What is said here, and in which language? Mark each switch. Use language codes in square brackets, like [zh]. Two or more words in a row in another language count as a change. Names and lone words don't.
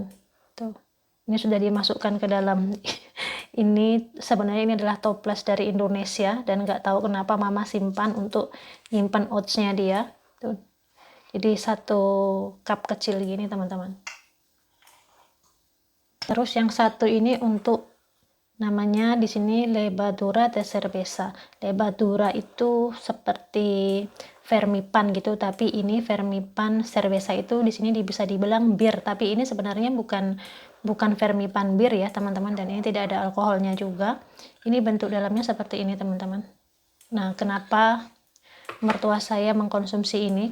[id] Tuh, ini sudah dimasukkan ke dalam. Ini sebenarnya ini adalah toples dari Indonesia, dan nggak tahu kenapa mama simpan untuk nyimpan oatsnya dia. Tuh, jadi 1 cup kecil gini teman-teman. Terus yang satu ini untuk, namanya di sini [es] levadura de cerveza. [id] Levadura itu seperti vermipan gitu, tapi ini vermipan cerveza itu di sini bisa dibilang bir, tapi ini sebenarnya bukan vermipan bir ya teman-teman, dan ini tidak ada alkoholnya juga. Ini bentuk dalamnya seperti ini teman-teman. Nah, kenapa mertua saya mengkonsumsi ini?